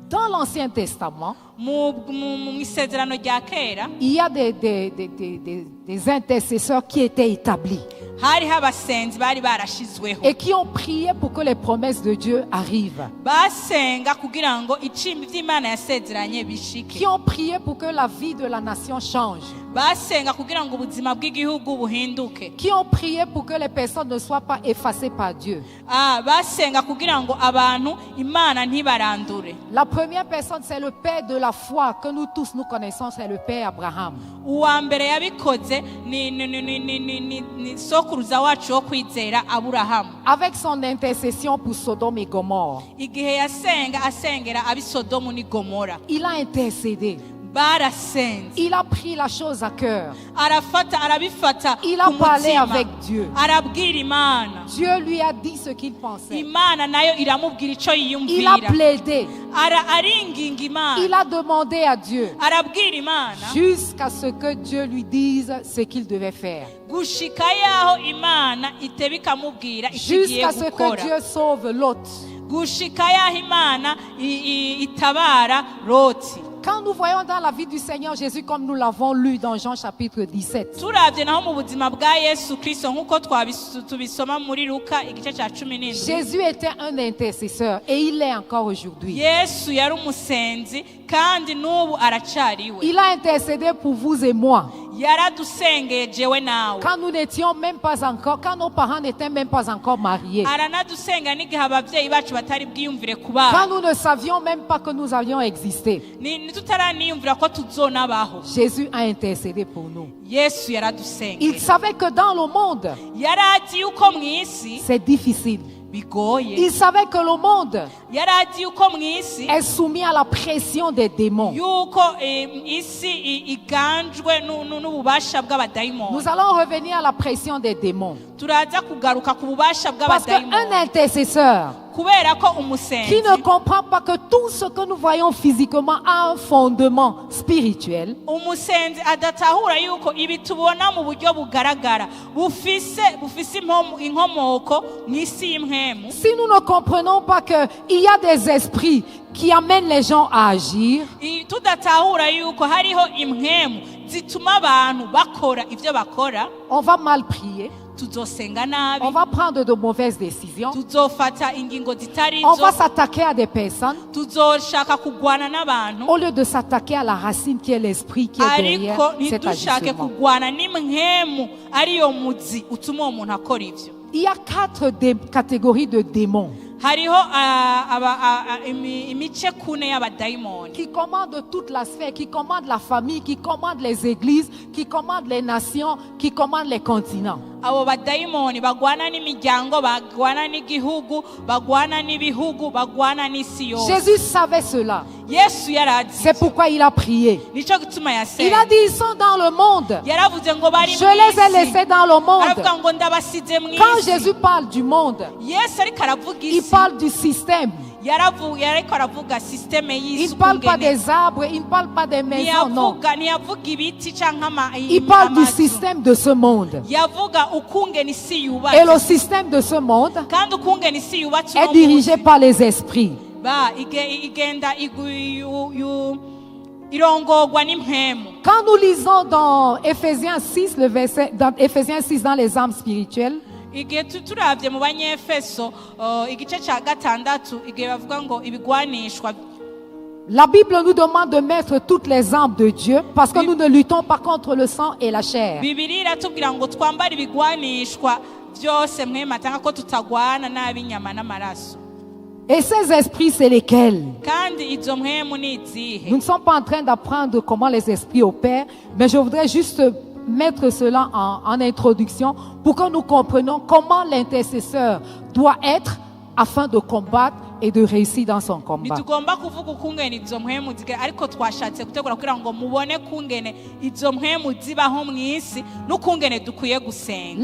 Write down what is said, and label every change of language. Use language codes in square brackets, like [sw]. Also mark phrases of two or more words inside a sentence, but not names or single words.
[fr] dans l'Ancien Testament, [rn] mu isezerano rya kera [fr] il y a des intercesseurs qui étaient établis [rn] hariho abasenzi bari barashizweho [fr] et qui ont prié pour que les promesses de Dieu arrivent. [rn] basenga kugira ngo icimbi vy'Imana yasezeranye bishike, [fr] Qui ont prié pour que la vie de la nation change. [rn] basenga kugira ngo ubuzima bw'igihugu buhinduke, [fr] Qui ont prié pour que les personnes ne soient pas effacées par Dieu. [rn] basenga kugira ngo abantu Imana ntibarandure. [fr] La première personne, c'est le père de la foi que nous tous nous connaissons, c'est le père Abraham. [rn] Uwa mbere yabikoze ni sokuruza wacu wo kwizera Aburahamu, [fr] Avec son intercession pour Sodome et Gomorre, [rn] igihe yasenga asengera abi Sodomu ni Gomora, [fr] il a intercédé. [rn] barasenze, [fr] Il a pris la chose à cœur. [rn] arabifata [fr] Il a [rn] ku [fr] parlé [rn] mutima, [fr] avec Dieu. [rn] arabwira Imana, [fr] Dieu lui a dit ce qu'il pensait. [rn] Imana nayo iramubwira ico [fr] Il a [rn] yiyumvira, [fr] plaidé. [rn] aringinga Imana, [fr] Il a demandé à Dieu [rn] arabwira Imana [fr] jusqu'à ce que Dieu lui dise ce qu'il devait faire. [rn] gushika yaho Imana iteba ikamubwira ikigiye [fr] Jusqu'à ce que [rn] gukora, [fr] Dieu sauve Lot. [rn] gushika yaho Imana itabara Loti. [fr] Quand nous voyons dans la vie du Seigneur Jésus, comme nous l'avons lu dans Jean chapitre 17, [rn] turavye naho mu buzima bwa Yesu Kristo nk'uko tubisoma muri Luka igice ca 17, [fr] Jésus était un intercesseur et il l'est encore aujourd'hui. [rn] Yesu yari umusenzi kandi n'ubu aracariwe, [fr] Il a intercédé pour vous et moi. [rn] yaradusengeye jewe nawe, [fr] Quand nous n'étions même pas encore, quand nos parents n'étaient même pas encore mariés, [rn] aranadusenga n'igihe abavyeyi bacu batari bwiyumvire [fr] quand [rn] kubana, [fr] nous ne savions même pas que nous avions existé, [rn] nitutaraniiyumvira ko tuzonabaho, [fr] Jésus a intercédé pour nous. [rn] Yesu [fr] Il [rn] yaradusengeye, [fr] savait que dans le monde, [rn] yarazi yuko mw'isi [fr] c'est difficile. [rn] bigoye, [fr] Il savait que le monde [rn] yarazi yuko mw'isi [fr] est soumis à la pression des démons. [rn] yuko isi iganjwe n'ububasha bw'abadayimoni. [fr] Nous allons revenir à la pression des démons. [rn] Turaza kugaruka ku bubasha [fr] Parce qu'un [rn] bw'abadayimoni, [fr] intercesseur [rn] kubera ko [fr] qui [rn] umusenzi [fr] ne comprend pas que tout ce que nous voyons physiquement a un fondement spirituel, [rn] adatahura yuko ibi tubona mu buryo bugaragara bufise inkomoko mw'isi y'imhemu. [fr] si nous ne comprenons pas qu'il y a des esprits qui amènent les gens à agir, [rn] Tudatahura yuko hariho imhemu zituma abantu bakora ivyo bakora, [fr] on va mal prier, [rn] tuzosenga nabi, [fr] on va prendre de mauvaises décisions, [rn] tuzofata ingingo zitari [fr] on va [rn] zo, [fr] s'attaquer à des personnes [rn] tuzoshaka kugwana n'abantu, [fr] au lieu de s'attaquer à la racine qui est l'esprit qui est derrière [rn] ariko [fr] cet [rn] ntidushake [fr] agissement. [rn] kugwana n'imhemu ariyo muzi utuma uwo muntu akora ivyo. [fr] Il y a 4 catégories de démons [rn] Hariho imice kune y'abadayimoni [fr] qui commandent toute la sphère, qui commandent la famille, qui commandent les églises, qui commandent les nations, qui commandent les continents. [rn] abo badayimoni bagwana n'imiryango, bagwana n'igihugu, bagwana n'ibihugu, bagwana n'isi yose. [fr] Jésus savait cela. [rn] Yesu yarazi, [fr] C'est pourquoi il a prié. [rn] nico gituma [fr] Il a [rn] yasenga, [fr] dit, ils sont dans le monde. [rn] yaravuze ngo bari [fr] Je les ai [rn] mw'isi, [fr] laissés dans le monde. [rn] aravuga ngo ndabasize [fr] Quand [rn] mw'isi. [fr] Jésus parle du monde, [rn] Yesu ariko aravuga [fr] il [rn] isi, [fr] parle du système. [rn] yariko aravuga systeme [fr] Il [rn] y'isi [fr] ne parle pas [rn] ukungene. [fr] des arbres, il ne parle pas des maisons, non. [rn] Ntiyavuga ibiti canke [fr] Il parle du [rn] amazu. [fr] système de ce monde. [rn] Yavuga ukungene isi [fr] Et [rn] yubatse, [fr] le système de ce monde [rn] kandi ukungene isi yubatse [fr] est [rn] uno [fr] dirigé [rn] munsi. [fr] par les esprits. [rn] Igenda irongorwa n'impwemu. [fr] Quand nous lisons dans Éphésiens 6, dans Éphésiens 6, dans les armes spirituelles, [rn] Igihe turavye mu banyefeso igice ca gatandatu, igihe bavuga ngo ibigwanishwa, [fr] la Bible nous demande de mettre toutes les armes de Dieu parce que nous ne luttons pas contre le sang et la chair. [rn] Bibiliya iratubwira ngo twambare ibigwanishwa vyose mwema, tanga ko tutagwana n'ab'inyama n'amaraso. [fr] Et ces esprits, c'est lesquels? [rn] Kandi izo mpwemu ni izihe? [fr] Nous ne sommes pas en train d'apprendre comment les esprits opèrent, mais je voudrais juste mettre cela en introduction pour que nous comprenions comment l'intercesseur doit être afin de combattre et de réussir dans son combat. [rn] Nitugomba kuvuga ukungene izo mpwemu ziga, ariko twashatse gutegura kugira ngo mubone kungene izo mpwemu zibaho mw'isi n'ukungene dukwiye gusenga.